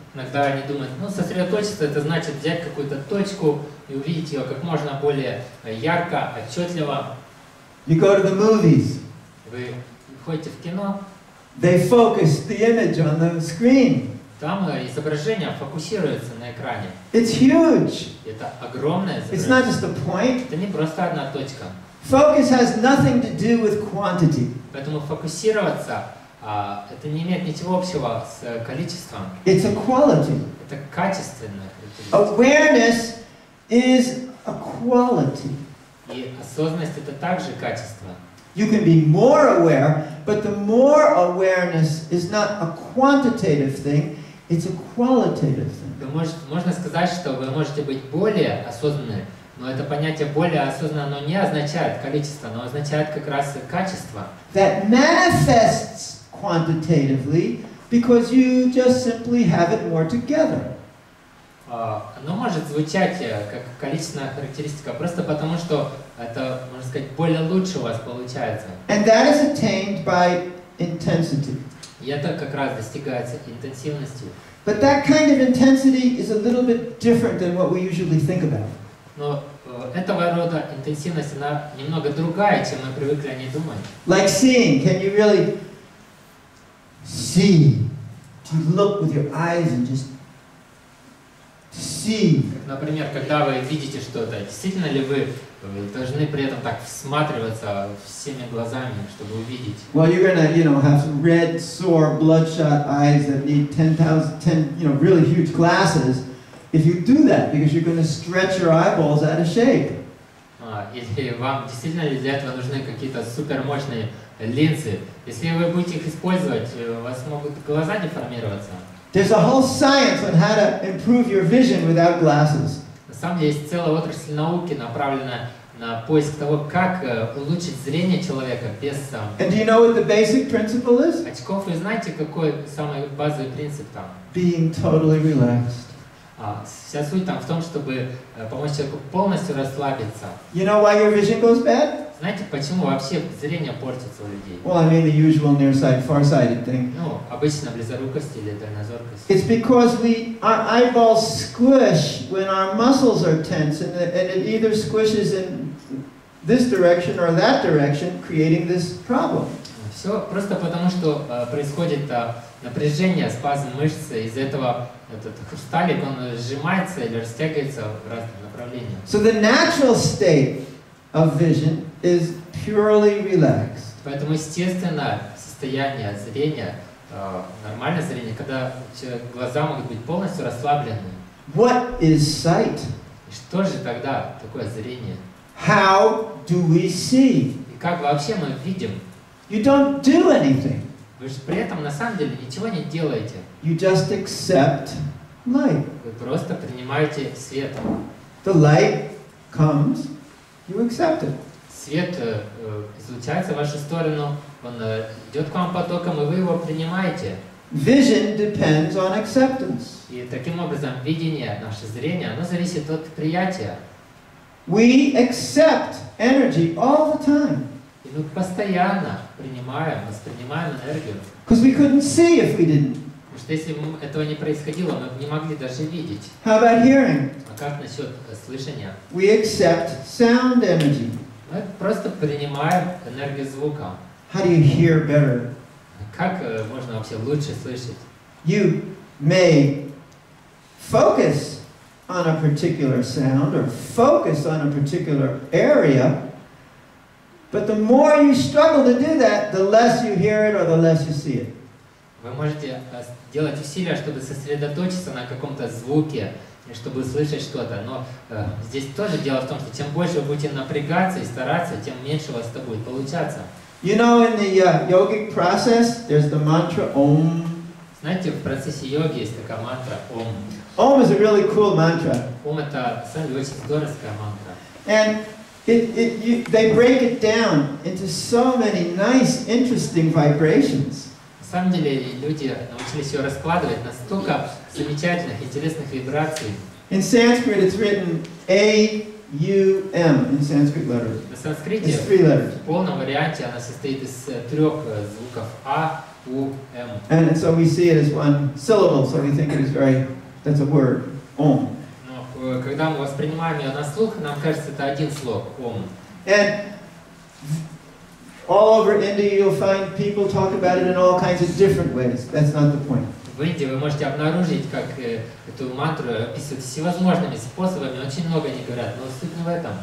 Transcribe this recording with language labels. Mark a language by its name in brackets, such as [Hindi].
[Russian] Иногда они думают, сосредоточиться — это значит взять какую-то точку и увидеть ее как можно более ярко, отчетливо. [English] You go to the movies. [Russian] Вы ходите в кино. [English] They focus the image on the screen. [Russian] Там изображение фокусируется на экране. [English] It's huge. [Russian] Это огромное [English] It's not [Russian] изображение. [English] just a point. [Russian] Это не просто одна точка. [English] Focus has nothing to do with quantity. [Russian] Поэтому фокусироваться это не имеет ничего общего с количеством. [English] It's a quality. [Russian] Это качественное. [English] Awareness is a quality. [Russian] И осознанность — это также качество. [English] You can be more aware, but the more awareness is not a quantitative thing, it's a qualitative thing. [Russian] Можно сказать, что вы можете быть более осознанны, но это понятие более осознанно, оно не означает количество, оно означает как раз как [English] That manifests quantitatively because you just simply have it more together. [Russian] Оно может звучать как количественная характеристика, просто потому что это, можно сказать, более лучше у вас получается. [English] And that is attained by intensity. [Russian] И это как раз достигается интенсивностью. [English] But that kind of intensity is a little bit different than what we usually think about. [Russian] Но этого рода интенсивность, она немного другая, чем мы привыкли о ней думать. [English] Like seeing, can you really see? To look with your eyes and just see. [Russian] Например, когда вы видите что-то, действительно ли вы должны при этом так всматриваться всеми глазами, чтобы увидеть? [English] Well, you're gonna, have some red, sore, bloodshot eyes that need 10, really huge glasses. If you do that, because you're going to stretch your eyeballs out of shape. [Russian] Или вам действительно ли для этого нужны какие-то супермощные линзы? Если вы будете их использовать, у вас могут глаза деформироваться. [English] There's a whole science on how to improve your vision without glasses. [Russian] На самом деле есть целая отрасль науки, направленная на поиск того, как улучшить зрение человека без [English] And do you know what the basic principle is? [Russian] очков. И знаете, какой самый базовый принцип там? [English] Being totally relaxed. [Russian] Вся суть там в том, чтобы помочь человеку полностью расслабиться. [English] You know why your vision goes bad? [Russian] Знаете, почему вообще зрение портится у людей? [English] Well, I mean the usual nearsighted, farsighted thing. [Russian] Обычно близорукость или дальнозоркость. [English] It's because our eyeballs squish when our muscles are tense, and it either squishes in this direction or that direction, creating this problem. [Russian] Все просто потому, что происходит напряжение, спазм мышцы, из-за этого этот хрусталик, он сжимается или растягивается в разных направлениях. [English] So the natural state of vision is purely relaxed. [Russian] Поэтому естественное состояние зрения, нормальное зрение, когда глаза могут быть полностью расслаблены. [English] What is sight? [Russian] И что же тогда такое зрение? [English] how do we see? [Russian] И как вообще мы видим? [English] You don't do anything. [Russian] Вы же при этом на самом деле ничего не делаете. [English] You just accept light. [Russian] Вы просто принимаете свет. [English] The light comes, you accept it. [Russian] Свет излучается в вашу сторону, он идет к вам потоком, и вы его принимаете. [English] Vision depends on acceptance. [Russian] И таким образом видение, наше зрение, оно зависит от приятия. [English] We accept energy all the time. [Russian] И мы постоянно воспринимаем энергию. [English] Because we couldn't see if we didn't. [Russian] Потому что если этого не происходило, мы бы не могли даже видеть. [English] How about hearing? [Russian] А как насчет слышания? [English] We accept sound energy. [Russian] Мы просто принимаем энергию звука. [English] How do you hear better? [Russian] Как можно вообще лучше слышать? [English] You may focus on a particular sound or focus on a particular area, but the more you struggle to do that, the less you hear it or the less you see it. [Russian] Вы можете делать усилия, чтобы сосредоточиться на каком-то звуке, чтобы услышать что-то. Но здесь тоже дело в том, что чем больше вы будете напрягаться и стараться, тем меньше у вас это будет получаться. [English] You know, in the yogic process, there's the mantra Om. [Russian] Знаете, в процессе йоги есть такая мантра Om. [English] Om is a really cool mantra. [Russian] Om — это, на самом деле, очень здоровская мантра. [English] And they break it down into so many nice, interesting vibrations. [Russian] На самом деле, люди научились ее раскладывать на столько замечательных, интересных вибраций. [English] In Sanskrit, it's written A-U-M in Sanskrit letters. [Russian] На санскрите [English] It's 3 letters. [Russian] в полном варианте она состоит из 3 звуков А, У, М. [English] And so we see it as one syllable, so we think it is that's a word, Om. [Russian] Но когда мы воспринимаем ее на слух, нам кажется, это один слог, Om. [English] And all over India, you'll find people talk about it in all kinds of different ways. That's not the point. [Russian] В Индии вы можете обнаружить, как эту мантру описывают всевозможными способами, очень много они говорят, но суть не в этом.